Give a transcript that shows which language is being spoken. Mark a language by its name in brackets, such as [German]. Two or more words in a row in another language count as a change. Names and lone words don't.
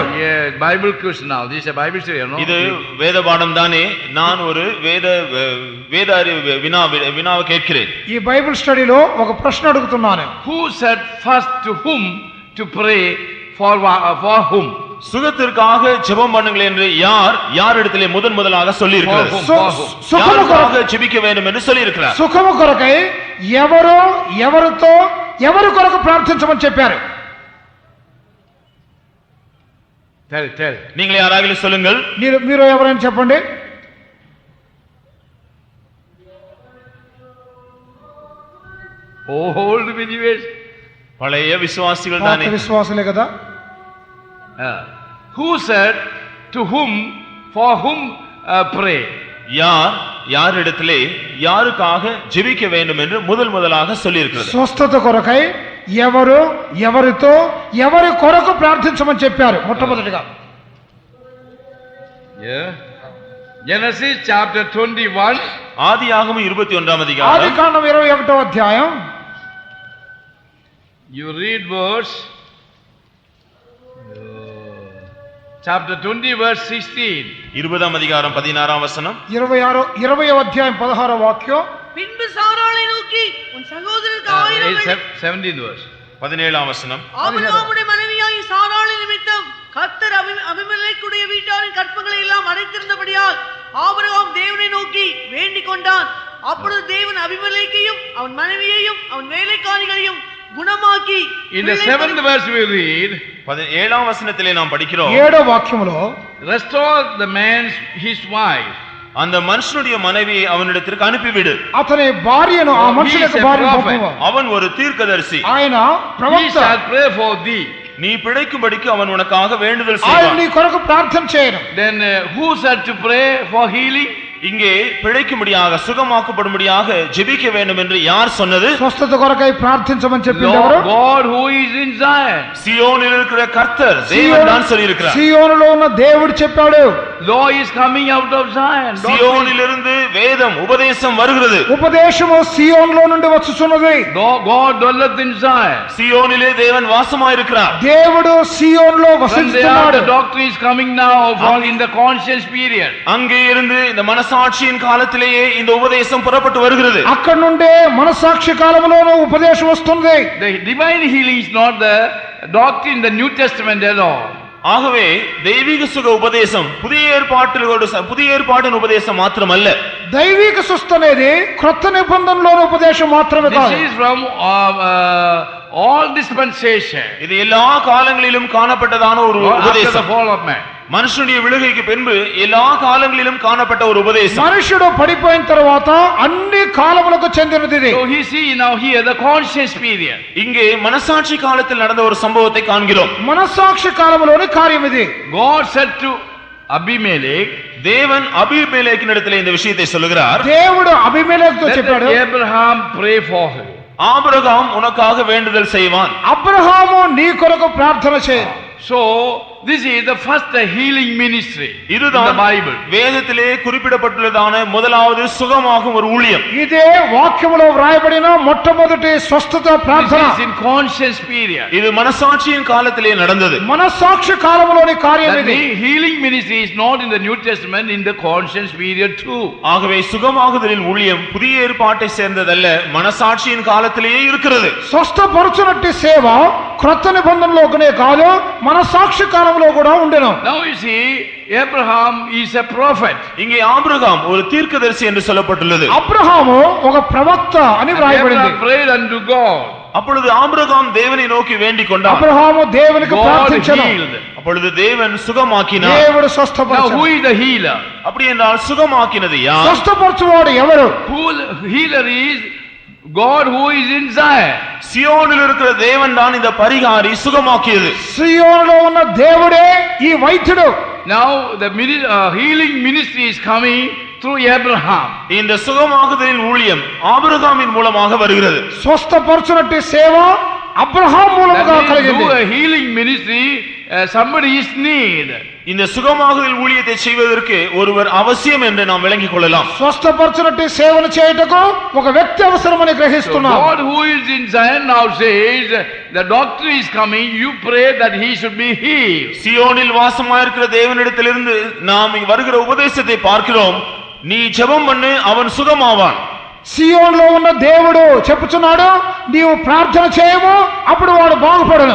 [English] Yeah, Bible question now. This is a Bible study, no? [Tamil] இது வேத பாடம் தானே. நான் ஒரு வேத வினாவை கேட்கிறேன். [Telugu] ఈ [English] Bible studylo [Telugu] ఒక ప్రశ్న అడుగుతున్నాను. [English] Who said first to whom to pray for whom? [Tamil] சுகத்திற்காக ஜெபம் பண்ணுங்கள் என்று யாரிடத்திலே முதலாக சொல்லி இருக்கிறார்? [Telugu] సుఖము కొరకు [Tamil] ஜெபிக்க வேண்டும் என்று சொல்லி இருக்கிறார். [Telugu] సుఖము కొరకై ఎవరి కొరకు ప్రార్థించమని చెప్పారు? [English] Tell. [Tamil] நீங்கள் யாராவது சொல்லுங்கள். [Telugu] మీరు ఎవరైనా చెప్పండి. [English] Old believers. [Tamil] பழைய விசுவாசிகள் [Telugu] పాత [Tamil] தானே. [Telugu] విశ్వాసులే కదా. [English] Who said to whom for whom pray? [Tamil] யாரிடத்திலே யாருக்காக ஜெபிக்க வேண்டும் என்று முதலாக சொல்லி இருக்கிறது? [Telugu] స్వస్థత కొరకై ఎవరితో ఎవరి కొరకు ప్రార్థించమని చెప్పారు మొట్టమొదటిగా? [English] Genesis chapter 21. [Tamil] ஆதியாகமம் 21ஆம் அதிகாரம். [Telugu] ఆదికాండం 21వ అధ్యాయం. [English] You read verse chapter 20 verse 16. [Tamil] 20ஆம் அதிகாரம் 16ஆம் வசனம். [Telugu] 20వ అధ్యాయం 16వ వాక్యం. [Tamil] பின்பு சாராளை நோக்கி உன் சகோதரருக்கு 1000 [English] 17th verse. [Tamil] 17ஆம் வசனம். ஆபிரகாமுடைய மனைவியாகி சாராளை நிமித்தம் கர்த்தர் அபிமெலேக்குடைய வீட்டாரின் கற்பங்களை எல்லாம் அடைத்திருந்தபடியால் ஆபிரகாம் தேவனை நோக்கி வேண்டிக் கொண்டான். அப்பொழுது தேவன் அபிமெலேக்கையும் அவன் மனைவியையும் அவன் வேலைக்காரிகளையும் குணமாக்கி. [English] In the 7th verse we read, [Tamil] 17ஆம் வசனத்திலே நாம் படிக்கிறோம், [Telugu] 7వ వాక్యములో [English] restore the man's his wife. [Tamil] அந்த மனுஷனுடைய மனைவியை அவனிடத்திற்கு அனுப்பிவிடு. [Telugu] అతని భార్యను ఆ మనుషుల యొక్క భార్యను పంపుము. [Tamil] அவன் ஒரு தீர்க்கதரிசி. [Telugu] ఆయన [English] He [Telugu] ప్రవక్త. [English] shall pray for thee. [Tamil] நீ பிழைக்கும்படிக்கு அவன் உனக்காக வேண்டுதல் [Telugu] ఆయన [Tamil] செய்வான். [Telugu] నీ కొరకు ప్రార్థన చేయను. [English] Then who said to pray for healing? [Tamil] இங்கே பிழைக்கும்படியாக சுகமாக்கப்படும்படியாக ஜெபிக்க வேண்டும் என்று யார் சொன்னது? [Telugu] స్వస్థత కొరకై ప్రార్థించమని చెప్పింది ఎవరు? [English] God who is in Zion. [Tamil] சியோனில் இருக்கிற கர்த்தர் தேவன் தான் சொல்லி இருக்கிறார். [Telugu] సియోనులో ఉన్న దేవుడు చెప్పాడు. [English] law is coming out of Zion. [Tamil] சியோனிலிருந்து வேதம் உபதேசம் வருகிறது. [Telugu] ఉపదేశము సియోనులో నుండి వచ్చుచున్నది. [English] God dwelleth in Zion. [Tamil] சியோனிலே தேவன் வாசமாயிருக்கிறார். [Telugu] దేవుడు సియోనులో [English] From there [Telugu] వసిస్తున్నాడు. [English] the doctrine is coming now in the conscience period. [Tamil] அங்கே இருந்து இந்த மனசாட்சியின் காலத்திலேயே இந்த உபதேசம் புறப்பட்டு வருகிறது. [Telugu] అక్కడ నుండే మనసాక్షి కాలములోనూ ఉపదేశం వస్తుంది. [English] The divine healing is not the doctrine in the New Testament alone. [Tamil] ஆகவே தெய்வீக சுக உபதேசம் புதிய ஏற்பாட்டின் உபதேசம் மாத்திரமல்ல. [Telugu] దైవిక స్వస్థ అనేది క్రొత్త నిబంధనలోని ఉపదేశం మాత్రమే కాదు. [English] This is from all dispensation. [Tamil] இது எல்லா காலங்களிலும் காணப்பட்டதான ஒரு [English] After the [Tamil] உபதேசம். [English] fall of man. [Tamil] மனுஷனுடைய விழுகைக்கு பின்பு எல்லா காலங்களிலும் காணப்பட்ட ஒரு உபதேசம். [Telugu] మనుషుడు పడిపోయిన తర్వాత అన్ని కాలములకు చెందినది ఇది. [English] So he see now here the conscience period. [Tamil] இங்கே மனசாட்சி காலத்தில் நடந்த ஒரு சம்பவத்தை காண்கிறோம். [Telugu] మనస్సాక్షి కాలములోని కార్యం ఇది. [English] God said to Abimelech, [Tamil] தேவன் அபிமெலேக்கினிடத்தில் இந்த விஷயத்தை சொல்லுகிறார். [Telugu] దేవుడు అబీమెలెకుతో [English] let [Telugu] చెప్పాడు, [English] Abraham pray for him. [Tamil] ஆபிரகாம் உனக்காக வேண்டுதல் செய்வான். [Telugu] అబ్రహాము నీ కొరకు ప్రార్థన చేయి. [English] So this is the first healing ministry in the [Tamil] இதுதான் [English] Bible. [Tamil] வேதத்திலே குறிப்பிடப்பட்டுள்ளதான முதலாவது சுகமாகும் ஒரு ஊழியம். [Telugu] ఇదే వాక్యములో వ్రాయబడిన మొట్టమొదటి స్వస్థత [English] This [Telugu] ప్రార్థన. [English] is in conscience period. [Tamil] இது மனசாட்சியின் காலத்திலே நடந்தது. [Telugu] మనస్సాక్షి కాలములోని కార్యం [English] That [Telugu] ఇది. [English] healing ministry is not in the New Testament, in the conscience period too. [Tamil] ஆகவே சுகமாகுதலின் ஊழியம் புதிய ஏற்பாட்டை சேர்ந்ததல்ல, மனசாட்சியின் காலத்திலேயே இருக்கிறது. [Telugu] స్వస్థపరచునట్టి సేవ క్రొత్త నిబంధనలోనే కాదు, మనస్సాక్షి కాలంలో కూడా ఉండెను. [English] Now you see, Abraham is a prophet. [Tamil] இங்கே ஆபிரகாம் ஒரு தீர்க்கதரிசி என்று சொல்லப்பட்டுள்ளது. [Telugu] అబ్రహాము ఒక ప్రవక్త అని వ్రాయబడింది. [English] Abraham prayed unto God. [Tamil] அப்பொழுது ஆபிரகாம் தேவனை நோக்கி வேண்டிக் கொண்டார். [Telugu] అబ్రహాము దేవునికి [English] God [Telugu] ప్రార్థించెను. [English] healed. [Tamil] அப்பொழுது தேவன் சுகமாக்கினார். [Telugu] దేవుడు [English] Now who [Telugu] స్వస్థపరచను. [English] is the healer? [Tamil] அப்படி என்றால் சுகமாக்கினது யார்? [Telugu] స్వస్థపరచువాడు ఎవరు? [English] Who healer is God who is in Zion. [Tamil] சியோனில் இருக்கிற தேவன் தான் இந்த பரிகாரி சுகமாக்கியது. [Telugu] సియోనులో ఉన్న దేవుడే ఈ వైద్యుడు. [English] Now the healing ministry is coming through Abraham. [Tamil] இந்த சுகமாகுதலின் ஊழியம் ஆபிரகாமின் மூலமாக வருகிறது. [Telugu] స్వస్థపరచునట్టి సేవ అబ్రహాం మూలముగా [English] That means [Telugu] కలిగింది. [English] through a healing ministry somebody is need. [Tamil] இந்த சுகமாகுதல் ஊழியத்தை செய்வதற்கு ஒருவர் அவசியம் என்று நாம் விளங்கிக் கொள்ளலாம். [Telugu] స్వస్థపరచునట్టి సేవను చేయుటకు ఒక వ్యక్తి అవసరమని [English] So [Telugu] గ్రహిస్తున్నాం. [English] God who is in Zion now says, the doctor is coming, you pray that he should be healed. [Tamil] சியோனில் வாசமாயிருக்கிற தேவனிடத்திலிருந்து நாம் வருகிற உபதேசத்தை பார்க்கிறோம். நீ ஜெபம் பண்ணு, அவன் சுகமாவான். [Telugu] సియోనులో ఉన్న దేవుడు చెప్పుచున్నాడు, నీవు ప్రార్థన చేయము, అప్పుడు వాడు బాగుపడను.